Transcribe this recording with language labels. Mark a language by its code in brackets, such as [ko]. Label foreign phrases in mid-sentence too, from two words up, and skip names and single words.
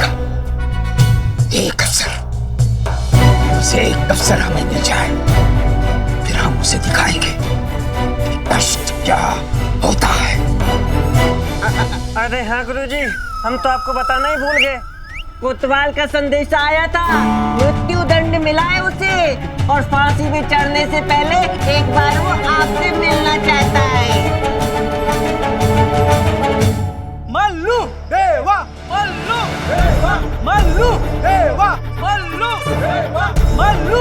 [hi] एक अवसर, उसे एक अवसर हमें मिल जाए, फिर हम उसे दिखाएंगे कि कष्ट क्या होता है। अरे हाँ गुरुजी, हम तो आपको बताना ही भूल गए। कोतवाल का संदेश आया था, मृत्यु दंड मिला है उसे, और फांसी में चढ़ने से पहले एक बार वो आपसे मिलना चाहता है। मल्लू देवा, मल्लू देवा, मल्लू देवा, मल्लू देवा, मल्लू